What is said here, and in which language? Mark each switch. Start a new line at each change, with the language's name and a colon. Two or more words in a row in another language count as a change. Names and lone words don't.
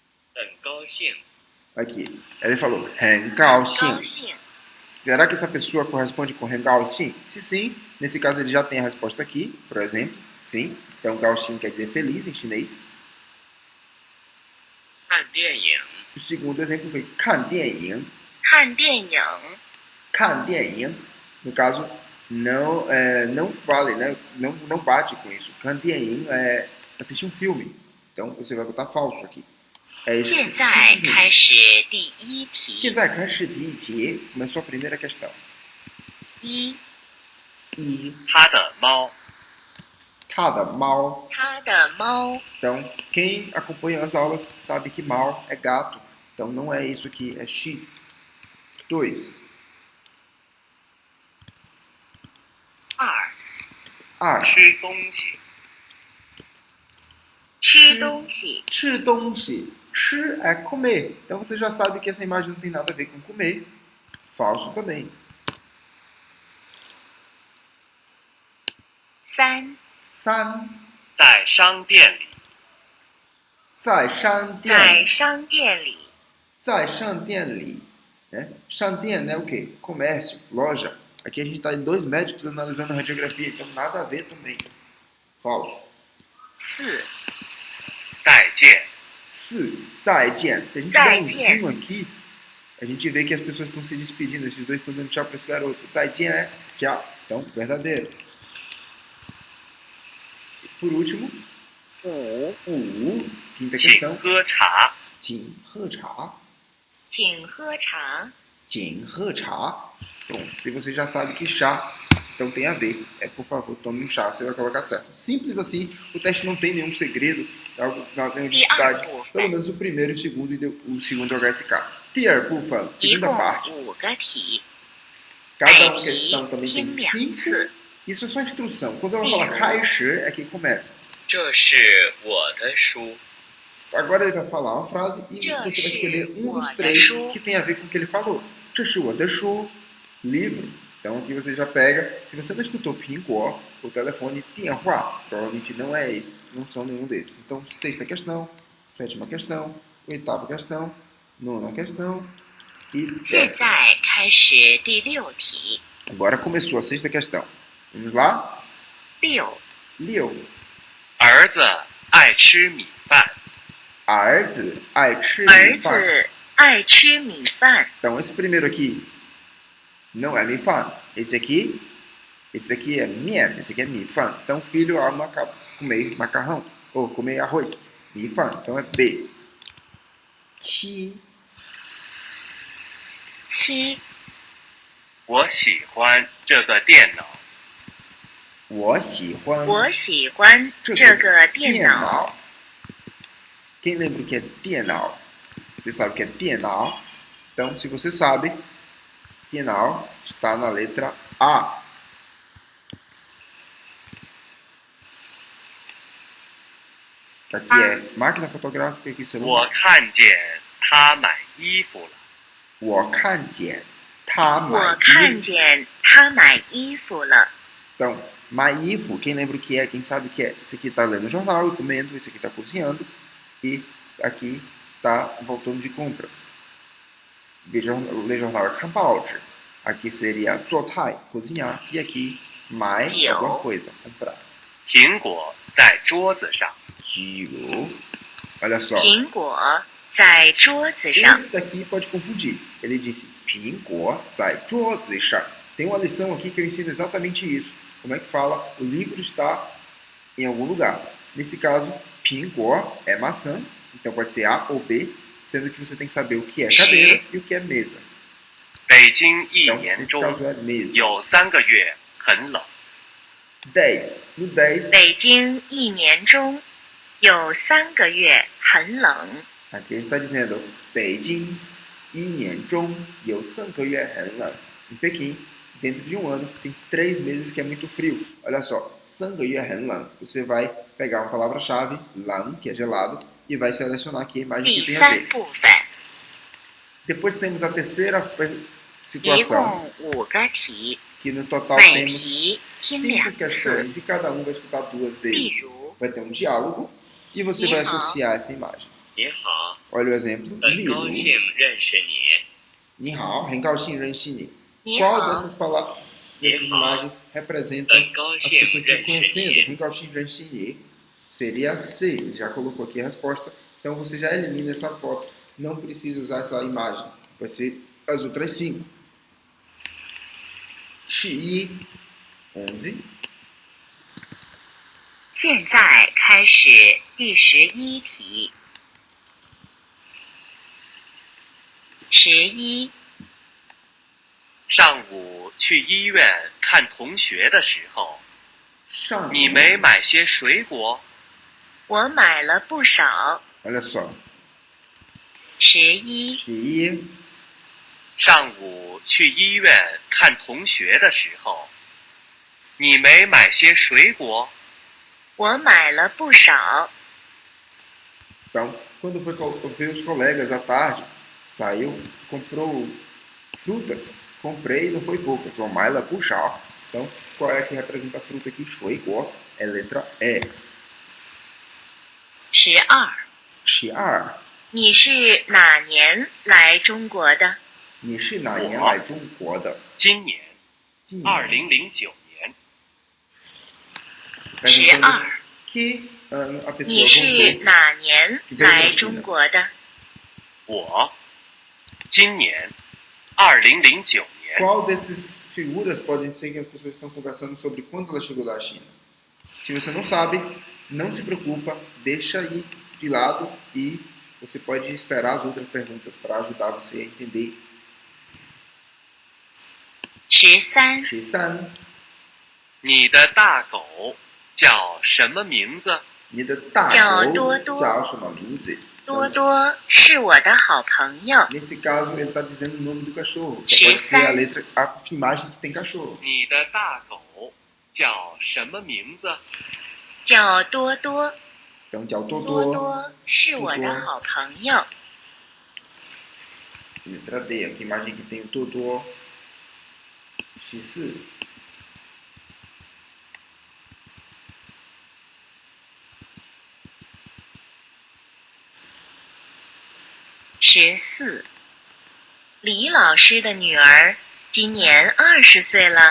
Portuguese: Aqui. Ele falou,
Chinese: 很高兴.
Portuguese: Será que essa pessoa corresponde com
Chinese: 很高兴?
Portuguese: Se sim, nesse caso ele já tem a resposta aqui, por exemplo. Sim. Então, 高兴 quer dizer feliz em chinês. O segundo exemplo foi
Chinese: 看电影. 看电影.
Portuguese: No caso, não vale, né? Não bate com isso. 看电影 é assistir um filme. Então, você vai botar falso aqui. É isso.
Chinese: 现在开始第一题。现在开始第一题.
Portuguese: Começou a primeira questão.
Chinese: 一，他的猫. 他的猫. 他的猫。
Portuguese: Então, quem acompanha as aulas sabe que mal é gato. Então, não é isso aqui, é X. 2.
Chinese: 二，吃东西. 吃东西。吃东西. 吃
Portuguese: é comer. Então, você já sabe que essa imagem não tem nada a ver com comer. Falso também.
Chinese: 三， 3. 在商店里，在商店。在商店里。在商店里.
Portuguese: Né? 商店 é o quê? Comércio, loja. Aqui a gente está em 2 médicos analisando a radiografia, então nada a ver também. Falso.
Chinese: 四，再见， 4. 再见.
Portuguese: Se a gente der um zoom aqui, a gente vê que as pessoas estão se despedindo. Esses dois estão dando tchau para esse garoto. 再见 é tchau. Então, verdadeiro. E por último, 5. Quinta
Chinese: 请
Portuguese: questão.
Chinese: 喝茶，请喝茶. 请喝茶。请喝茶.
Portuguese: Bom, se você já sabe que chá, então tem a ver. Por favor, tome um chá, você vai colocar certo. Simples assim, o teste não tem nenhum segredo, nenhuma dificuldade. Pelo menos o primeiro e o segundo HSK.
Chinese: 第二部分, 一
Portuguese: segunda
Chinese: 共
Portuguese: parte.
Chinese: 5个题。
Portuguese: Cada questão também tem
Chinese: 听两
Portuguese: 5.
Chinese: 次。
Portuguese: Isso é só instrução. Quando ela fala 开始, é que começa.
Chinese: 这是我的书，
Portuguese: Agora ele vai falar uma frase e você vai escolher um dos 3 que tem a ver com o que ele falou.
Chinese: 这是我的书,
Portuguese: livro. Então aqui você já pega. Se você não escutou Pinguó, o telefone Tianhua, provavelmente não é esse. Não são nenhum desses. Então, 6ª questão, 7ª questão, 8ª questão, 9ª questão e
Chinese: 现
Portuguese: 10ª.
Chinese: 在开始第六题。
Portuguese: Agora começou a 6ª questão. Vamos lá?
Chinese: 六， Liu. 儿子爱吃米饭，儿子爱吃儿米饭. 子爱吃米饭。
Portuguese: Então, esse primeiro aqui não é mi fan. Esse daqui é mian. Esse aqui é mi fan. Então, o filho ama comer macarrão ou comer arroz. Mi fan. Então, é B. 7.
Chinese: 七，我喜欢这个电脑，我喜欢我喜欢这个电脑。
Portuguese: Quem lembra o que é 电脑? Você sabe o que é 电脑? Então, se você sabe, 电脑 está na letra A. Aqui é máquina fotográfica, aqui
Chinese: 我
Portuguese: celular.
Chinese: 看见他买衣服了。我看见他买我衣服。看见他买衣服了。
Portuguese: Então, maifu, quem lembra o que é, quem sabe o que é? Esse aqui está lendo o jornal e comendo, esse aqui está cozinhando e aqui está voltando de compras. Ler jornal é
Chinese: 看报纸.
Portuguese: Aqui seria
Chinese: 做菜,
Portuguese: cozinhar, e aqui mai, alguma coisa, comprar.
Chinese: 苹果在桌子上。
Portuguese: Giro. Olha só.
Chinese: 苹果在桌子上。
Portuguese: Esse daqui pode confundir. Ele disse
Chinese: 苹果在桌子上.
Portuguese: Tem uma lição aqui que eu ensino exatamente isso. Como é que fala? O livro está em algum lugar. Nesse caso, 苹果 é maçã, então pode ser A ou B, sendo que você tem que saber o que é cadeira e o que é mesa.
Chinese: 北京一
Portuguese: Então,
Chinese: 年
Portuguese: nesse
Chinese: 中
Portuguese: caso é mesa.
Chinese: 有3个月很冷。
Portuguese: 10. No 10,
Chinese: 北京一年中有3个月很冷。
Portuguese: aqui a gente está dizendo
Chinese: 北京一年中有3个月很冷.
Portuguese: Em Pequim, dentro de um ano, tem 3 meses que é muito frio. Olha só,
Chinese: 3 个月很冷.
Portuguese: Você vai pegar uma palavra-chave, 冷, que é gelado, e vai selecionar aqui a imagem que
Chinese: 第
Portuguese: tem a
Chinese: 三
Portuguese: ver.
Chinese: 部分
Portuguese: Depois temos a terceira
Chinese: 一
Portuguese: situação,
Chinese: 共5个题，
Portuguese: que no total
Chinese: 每
Portuguese: temos
Chinese: 题听
Portuguese: 5
Chinese: 2次。
Portuguese: questões e cada um vai escutar 2
Chinese: 例
Portuguese: vezes.
Chinese: 如，
Portuguese: Vai ter um diálogo e você vai associar essa imagem.
Chinese: 您好，
Portuguese: Olha o exemplo.
Chinese: 很高兴认识你。你好，很高兴认识你. 你
Portuguese: Qual
Chinese: 好，
Portuguese: dessas palavras, dessas
Chinese: Ni hao.
Portuguese: imagens representam
Chinese: 很高
Portuguese: as
Chinese: 兴
Portuguese: pessoas se
Chinese: 认识
Portuguese: conhecendo?
Chinese: 你。很高兴认识你 seria C.
Portuguese: Ele já colocou aqui a resposta. Então você já elimina essa foto. Não precisa usar essa imagem. Vai ser as outras 5.
Chinese: Xi 11. 现在开始第11题。11 上午去医院看同学的时候，上午你没买些水果？我买了不少。
Portuguese: Olha só. 11
Chinese: Xi 上午去医院看同学的时候，你没买些水果？我买了不少。
Portuguese: Então, quando foi ver os colegas à tarde, saiu, comprou frutas. Comprei, não foi poucas. Foi mais lá puxar. Então, qual é que representa a fruta aqui? Shuigor é letra E.
Chinese: 12
Portuguese: 12.
Chinese: 你是哪年来中国的？你是哪年来中国的？今年今年 2009年。
Portuguese: Perguntando que ano a
Chinese: 你
Portuguese: pessoa
Chinese: 是
Portuguese: voltou.
Chinese: 哪年来中国的？我今年2009年。
Portuguese: Qual dessas figuras podem ser que as pessoas estão conversando sobre quando ela chegou da China? Se você não sabe, não se preocupa, deixa aí de lado e você pode esperar as outras perguntas para ajudar você a entender.
Chinese: 13
Portuguese: 13.
Chinese: 你的大狗叫什么名字？你的大叫狗多多。叫什么名字？多多是我的好朋友。
Portuguese: Nesse caso, ele está dizendo o nome do cachorro. Só pode ser a letra, a imagem que tem cachorro.
Chinese: 你的大狗叫什么名字？叫多多，
Portuguese: Então, tchau,
Chinese: 多
Portuguese: Totô.
Chinese: 多是我的好朋友。
Portuguese: Letra D, aqui a imagem que tem o Totô. 14.
Chinese: 14 李老师的女儿今年20岁了。